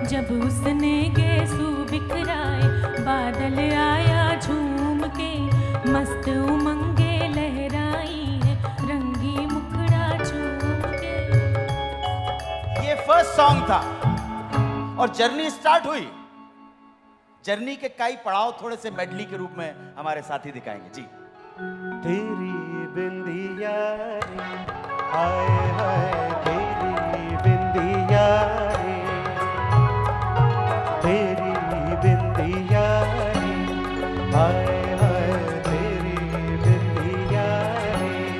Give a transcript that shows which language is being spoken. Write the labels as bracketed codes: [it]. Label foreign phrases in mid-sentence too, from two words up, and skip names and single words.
[hi] जब उसने गेसू बिखराए बादल आया झूम के, मस्त उमंगे लहराई है रंगी मुखड़ा चूम के। ये [en] first song [hi] था और [en] journey start [hi] हुई। जर्नी के कई पड़ाव थोड़े से मेडली के रूप में हमारे साथी दिखाएंगे जी। तेरी बिंदिया रे, हाय हाय तेरी बिंदिया रे, तेरी बिंदिया रे, हाय हाय तेरी बिंदिया रे।